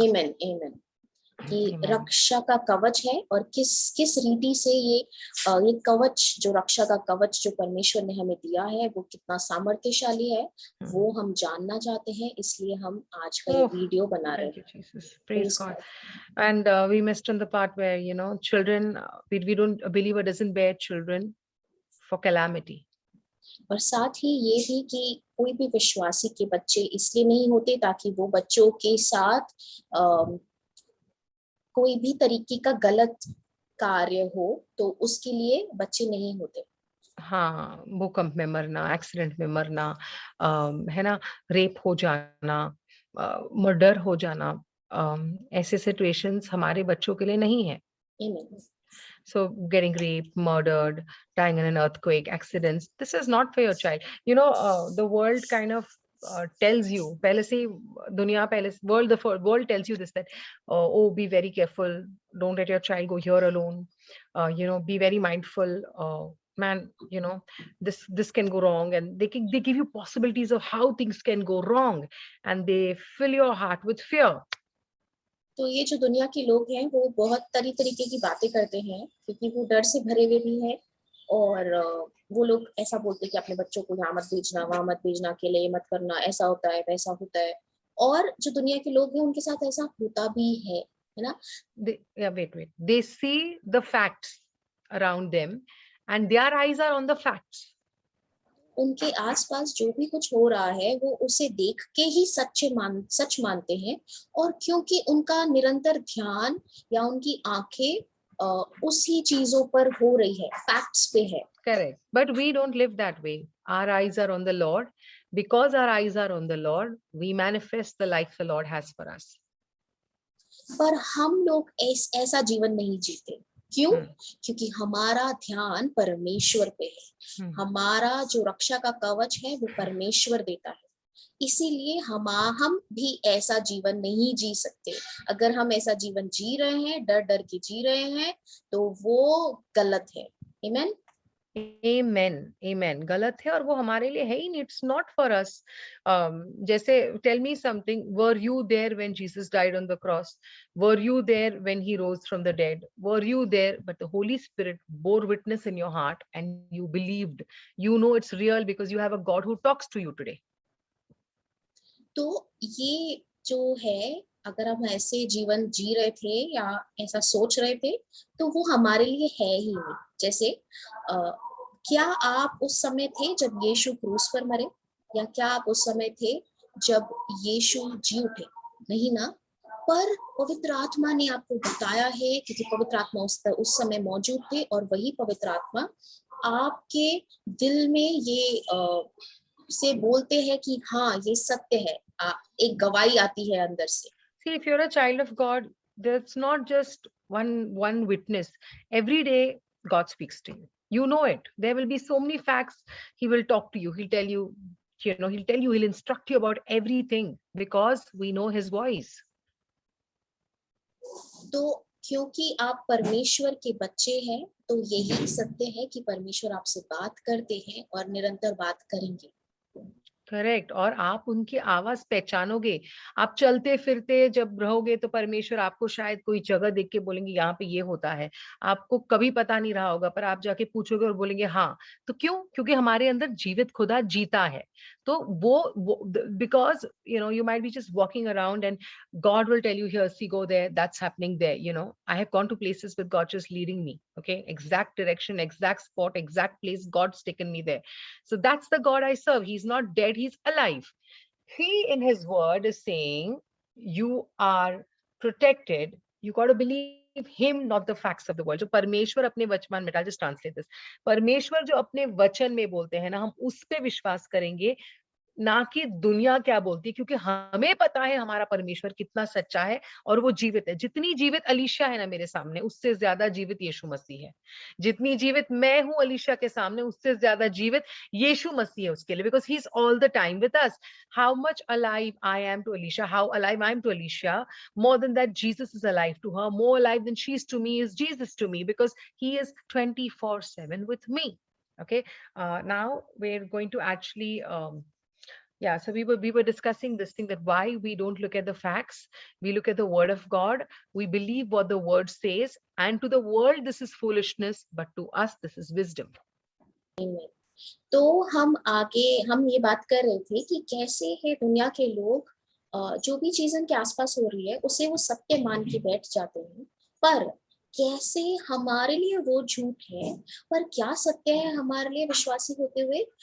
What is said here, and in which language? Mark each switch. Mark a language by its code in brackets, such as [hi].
[hi] आमेन आमेन कि रक्षा का कवच है और किस किस रीति से ये कवच, जो रक्षा का कवच जो परमेश्वर ने हमें दिया है, वो कितना सामर्थ्यशाली है, वो हम जानना चाहते हैं। इसलिए हम आज का ये वीडियो बना रहे हैं। [en] Praise God. And we missed on the part where, you know, children, we don't, a believer doesn't bear children for calamity. [hi] और साथ ही ये भी कि कोई भी विश्वासी के बच्चे इसलिए नहीं होते ताकि वो बच्चों के साथ कोई भी तरीके का गलत कार्य हो, तो उसके लिए बच्चे नहीं होते। हाँ, भूकंप में मरना, एक्सीडेंट में मरना, है ना, रेप हो जाना, मर्डर हो जाना, ऐसे सिचुएशंस हमारे बच्चों के लिए नहीं है। [en] Amen. So getting raped, murdered, dying in an earthquake, accidents, this is not for your child. You know, the world kind of tells you, [hi] पहले से दुनिया पहले [en] world tells you this, that oh, be very careful, don't let your child go here alone, you know, be very mindful, man, you know, this can go wrong, and they give you possibilities of how things can go wrong, and they fill your heart with fear. [hi] तो ये जो दुनिया के लोग हैं वो बहुत तरीके की बातें करते हैं क्योंकि वो डर से भरे हुए भी हैं, और वो लोग ऐसा बोलते हैं कि अपने बच्चों को यहाँ मत भेजना, वहां मत भेजना, अकेले ये मत करना, ऐसा होता है वैसा होता है। और जो दुनिया के लोग हैं उनके साथ ऐसा होता भी है ना। [en] Wait. They see the facts around them and their eyes are on the facts. [hi] उनके आसपास जो भी कुछ हो रहा है वो उसे देख के ही सच मानते हैं, और क्योंकि उनका निरंतर ध्यान या उनकी आंखें उसी चीजों पर हो रही है, फैक्ट्स पे है। [en] Correct. But we don't live that way. Our eyes are on the Lord. Because our eyes are on the Lord, we manifest the life the Lord has for us. [hi] पर हम लोग ऐसा जीवन नहीं जीते। क्यों? क्योंकि हमारा ध्यान परमेश्वर पे है। हमारा जो रक्षा का कवच है वो परमेश्वर देता है। इसीलिए हम भी ऐसा जीवन नहीं जी सकते। अगर हम ऐसा जीवन जी रहे हैं, डर डर के जी रहे हैं, तो वो गलत है। आमेन [en] Amen. [hi] गलत है और वो हमारे लिए है ही नहीं. [en] It's not for us. [hi] जैसे [en] tell me something. Were you there when Jesus died on the cross? Were you there when he rose from the dead? Were you there? But the Holy Spirit bore witness in your heart and you believed. You know it's real because you have a God who talks to you today. [hi] तो ये जो है, अगर हम ऐसे जीवन जी रहे थे या ऐसा सोच रहे थे, तो वो हमारे लिए है ही नहीं। जैसे क्या आप उस समय थे जब यीशु क्रूस पर मरे, या क्या आप उस समय थे जब यीशु जी उठे? नहीं ना। पर पवित्र आत्मा ने आपको बताया है, क्योंकि पवित्र आत्मा उस समय मौजूद थे, और वही पवित्र आत्मा आपके दिल में ये से बोलते हैं कि हाँ ये सत्य है। एक गवाही आती है अंदर से। [en] See, if you're a child of God, there's not just one witness. Every day, God speaks to you. You know it. There will be so many facts. He will talk to you. He'll tell you, he'll instruct you about everything because we know his voice. [hi] तो क्योंकि आप परमेश्वर के बच्चे हैं, तो यही सत्य है कि परमेश्वर आपसे बात करते हैं और निरंतर बात करेंगे। [en] Correct. [hi] और आप उनकी आवाज पहचानोगे। आप चलते फिरते जब रहोगे तो परमेश्वर आपको शायद कोई जगह देख के बोलेंगे यहाँ पे ये होता है। आपको कभी पता नहीं रहा होगा, पर आप जाके पूछोगे और बोलेंगे हाँ। तो क्यों? क्योंकि हमारे अंदर जीवित खुदा जीता है। तो वो [en] Because you might be just walking around and God will tell you here see go there, that's happening there, I have gone to places with God just leading me, okay, exact direction, exact spot, exact place, God's taken me there. So that's the God I serve. He's not dead, he's alive. He, in his word, is saying, you are protected. You got to believe him, not the facts of the world. [hi] जो परमेश्वर अपने वचन में, [en] I'll just translate this. [hi] परमेश्वर जो अपने वचन में बोलते हैं ना, हम उस पे विश्वास करेंगे, ना कि दुनिया क्या बोलती है, क्योंकि हमें पता है हमारा परमेश्वर कितना सच्चा है और वो जीवित है। जितनी जीवित अलीशा है ना मेरे सामने, उससे ज्यादा जीवित यीशु मसीह है। जितनी जीवित मैं हूं अलीशा के सामने, उससे ज्यादा जीवित यीशु मसीह है उसके लिए, [en] Because he is all the time with us. How much alive I am to Alisha, how alive I am to Alisha, more than that Jesus is alive to her, more alive than she is to me is Jesus to me, because he is 24/7 with me. Okay. Now we're going to actually yeah, so we were discussing this thing, that why we don't look at the facts, we look at the word of God, we believe what the word says, and to the world this is foolishness, but to us this is wisdom. [hi] तो हम ये बात कर रहे थे कि कैसे है दुनिया के लोग जो भी चीज उनके आसपास हो रही है उसे वो सत्य मान के बैठ जाते हैं, पर कैसे हमारे लिए वो झूठ है, पर क्या सत्य है हमारे लिए विश्वासी होते हुए?